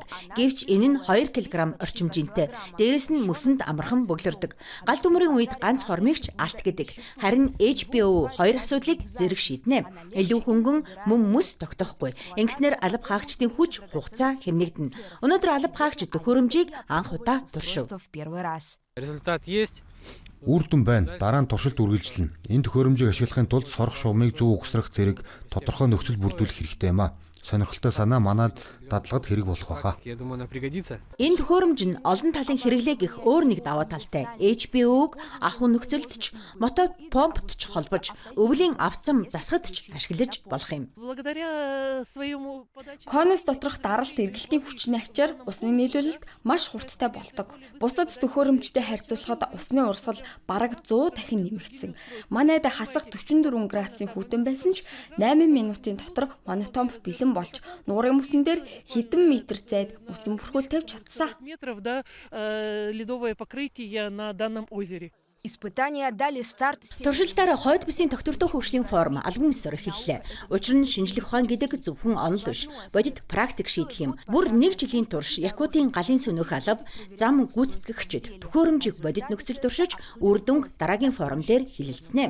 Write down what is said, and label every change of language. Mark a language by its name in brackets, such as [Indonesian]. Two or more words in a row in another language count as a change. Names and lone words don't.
[Mongolian] Гэвч энэ нь 2 кг орчим жинтэй. Дээрэс нь мөсөнд амархан бөглөрдөг. Гал төмөрийн үед ганц хормигч алт гэдэг. Харин HBO 2 асуудлыг зэрэг шийднэ. Илүү хөнгөн мөн мөс тогтоохгүй. Ингэснээр алба хаагчдын хүч хугацаа хэмнэгдэнэ. Өнөөдөр алба хаагч төхөөрөмжийг анх удаа туршив. [Russian] Результат есть. [Mongolian] Үр дүн байна. Дараа нь туршилт үргэлжилнэ. Энэ төхөөрөмжийг ашиглахын тулд сорох шугамыг зөв угсрах зэрэг тодорхой нөхцөл бүрдүүлэх хэрэгтэй юм а. Сонирхолтой санаа манад дадлагад хэрэг болох байхаа. [Russian] Я думаю, она пригодится. [Mongolian] Энэ төхөөрөмж нь олон талын хэрэглээ гэх өөр нэг даваа талтай. HBO-г ахуй нөхцөлд ч, мото помпт ч холбож, өвлийн авцам засахад ч ашиглаж болох юм. Конус доторх даралт эргэлтийн хүчний ачаар усны нийлүүлэлт маш хурдтай болдог. Бусад төхөөрөмжтэй харьцуулахад усны урсгал бараг 100 дахин нэмэгдсэн. Манайд хасах 44 градусын хүйтэн байсан ч 8 минутын дотор монотомп бэлэн болж нуурын мөсөн дээр хэдэн метр зайд мөсөн бүрхүүл тавьж чадсан. [Russian] Ледовое покрытие на данном озере. [Mongolian] Туршилтаараа хойд бүсийн тогтвортой хөгжлийн форм албан ёсоор эхэллээ. Учир нь шинжлэх ухаан гэдэг зөвхөн онол биш, бодит практик шийдэх юм. Бүр 1 жилийн турш Якутийн галын сөнөх алба зам гүйцэтгэгчид төхөөрөмжийг бодит нөхцөл туршиж, үр дүнг дараагийн форум дээр хэлэлцэнэ.